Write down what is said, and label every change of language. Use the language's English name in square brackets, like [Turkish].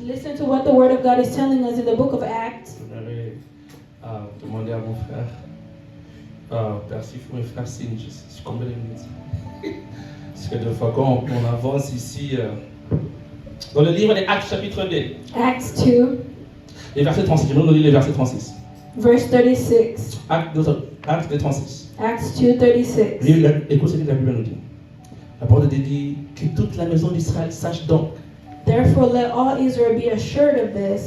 [English] Listen to what the Word of God is telling us in the book of Acts. [French] Je vais demander à mon frère, Père Sifou, mes frères signe, je sais combien de minutes. Parce que des fois, quand on avance ici, dans le livre des Actes, chapitre 2, [English] Acts 2, [French] les versets 36, je vais nous lire les versets 36. [English] verse 36. [French] Actes 2, 36. [English] Acts 2, 36. [French] Écoute ce que la Bible nous dit. La parole de Dieu dit que toute la maison d'Israël sache donc, [English] Therefore, let all Israel be assured of this,